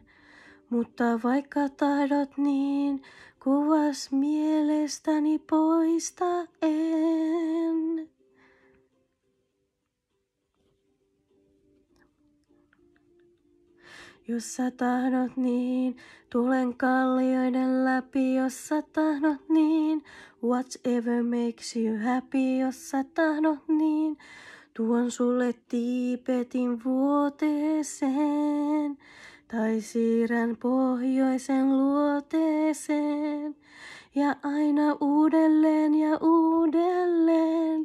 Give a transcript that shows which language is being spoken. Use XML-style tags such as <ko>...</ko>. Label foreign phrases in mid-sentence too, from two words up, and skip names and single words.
<fi>Mutta vaikka tahdot niin, kuvas mielestäni poista en. Jos sä tahdot niin, tulen kallioiden läpi. Jos sä tahdot niin,</fi> <en>whatever makes you happy.</en> <fi>Jos sä tahdot niin, tuon sulle Tiibetin vuoteeseen. Tai siirrän pohjoisen luoteeseen. Ja aina uudelleen ja uudelleen.</fi>